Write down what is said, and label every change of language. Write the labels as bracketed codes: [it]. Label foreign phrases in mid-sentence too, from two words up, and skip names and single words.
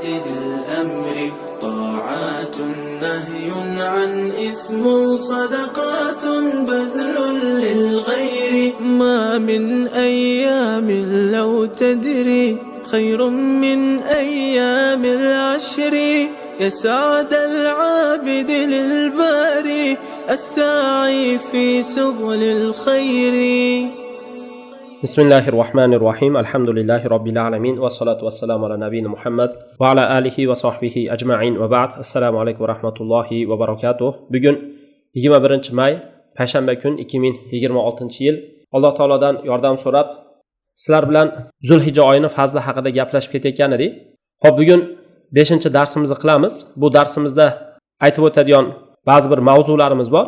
[ar] ذي الأمر طاعات نهي عن إثم صدقات بذل للغير ما من أيام لو تدري خير من أيام العشر يسعد العابد للباري الساعي في سبل الخير. بسم الله الرحمن الرحيم. الحمد لله رب العالمين والصلاة والسلام على نبينا محمد وعلى آله وصحبه أجمعين وبعد. السلام عليكم ورحمة الله وبركاته. [uz] Bugun 21 may payshanba kun 2026-yil. Alloh taolodan yordam so'rab sizlar bilan Zulhijja oyining fazli haqida gaplashib ketayotgan edik. Xo'p, bugun 5-darsimizni qilamiz. Bu darsimizda aytib o'tadigan ba'zi bir mavzularimiz bor.